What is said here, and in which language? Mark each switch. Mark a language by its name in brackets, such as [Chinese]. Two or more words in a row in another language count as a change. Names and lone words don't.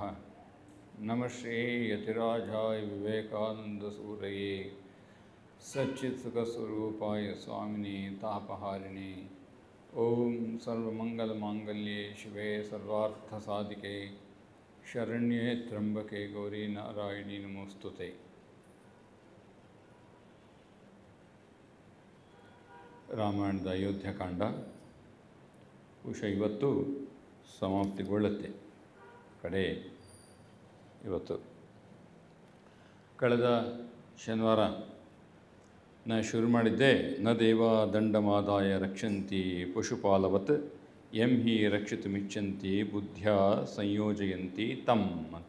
[Sanskrit] नमः श्री यतिराजाय विवेकानन्दसूरये सच्चित्सुखस्वरूपाय स्वामिने तापहारिणे। ओम सर्वमंगलमांगल्ये शिवे सर्वार्थसाधिके शरण्ये त्र्यंबके गौरी नारायणी नमोस्तुते। [Kannada] ರಾಮಾಯಣದ ಅಯೋಧ್ಯಕಾಂಡ ಬಹುಶಃ ಇವತ್ತು ಸಮಾಪ್ತಿಗೊಳ್ಳುತ್ತೆ. ಕಡೆ ಇವತ್ತು ಕಳೆದ ಶನಿವಾರ ನಾನು ಶುರು ಮಾಡಿದ್ದೆ, [Sanskrit] ನ ದೇವ ದಂಡಮಾದಾಯ ರಕ್ಷಂತಿ ಪಶುಪಾಲವತ್ ಎಂ ಹಿ ರಕ್ಷಿತುಮಿಚ್ಛಂತಿ ಬುದ್ಧಿಯ ಸಂಯೋಜಯಂತಿ ತಮ್ [Kannada] ಅಂತ.